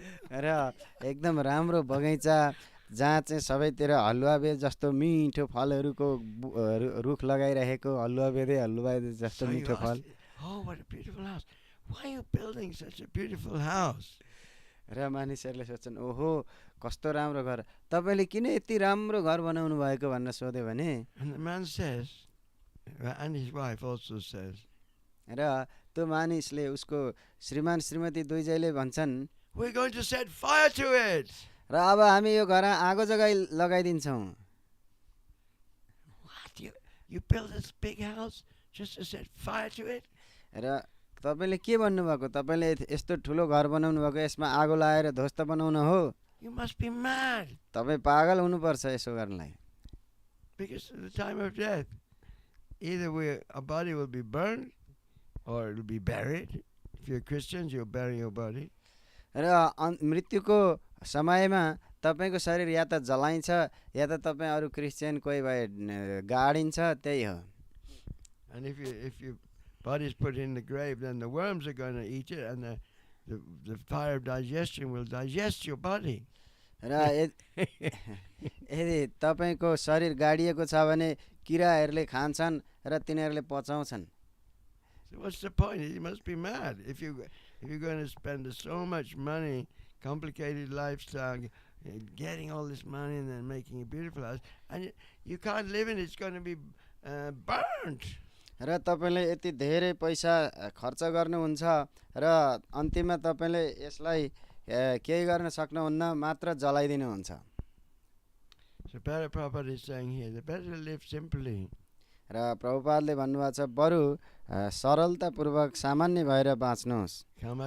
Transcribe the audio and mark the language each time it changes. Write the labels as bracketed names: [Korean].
[Nepali] र एकदम राम्रो बगैँचा जहाँ चाहिँ सबैतिर हलुवा बेद जस्तो मिठो फलहरूको रुख लगाइरहेको, हलुवा बेद जस्तो मिठो फल। [English] Oh, what a beautiful house. Why are you building such a beautiful house? [Nepali] र मानिसहरूले सोच्छन् ओहो कस्तो राम्रो घर, तपाईँले किन यति राम्रो घर बनाउनु भएको भनेर सोध्यो भने, [English] And the man says, and his wife also says, [Nepali] र त्यो मानिसले उसको श्रीमान श्रीमती दुईजैले भन्छन्, [English] we're going to set fire to it. [Nepali] र अब हामी यो घर आगो लगाइदिन्छौँ। [English] What? You build this big house just to set fire to it? [Nepali] र तपाईँले के भन्नुभएको, तपाईँले यस्तो ठुलो घर बनाउनु भएको, यसमा आगो लगाएर ध्वस्त बनाउन हो? [English] You must be mad. [Nepali] तपाईँ पागल हुनुपर्छ यसो गर्नलाई। [English] Because at the time of death, either our body will be burned or it will be buried. If you're Christians, you'll bury your body. [Nepali] र मृत्युको समयमा तपाईँको शरीर या त जलाइन्छ या त तपाईँ अरू क्रिस्चियन कोही भए गाडिन्छ, त्यही हो। [English] And if your body is put in the grave, then the worms are going to eat it, and the fire of digestion will digest your body. [Nepali] र यदि तपाईँको शरीर गाडिएको छ भने किराहरूले खान्छन् र तिनीहरूले पचाउँछन्। [English] So what's the point? You must be mad if you're going to spend so much money, complicated lifestyle, getting all this money and then making a beautiful house, and you can't live in it. It's going to be burnt. [Nepali] र तपाईँले यति धेरै पैसा खर्च गर्नुहुन्छ र अन्तिममा तपाईँले यसलाई केही गर्न सक्नुहुन्न, मात्र जलाइदिनुहुन्छ। [English] So Prabhupada is saying here, the better to live simply. [Nepali] र प्रभुपादले भन्नुभएको छ बरु सरलतापूर्वक सामान्य भएर बाँच्नुहोस्।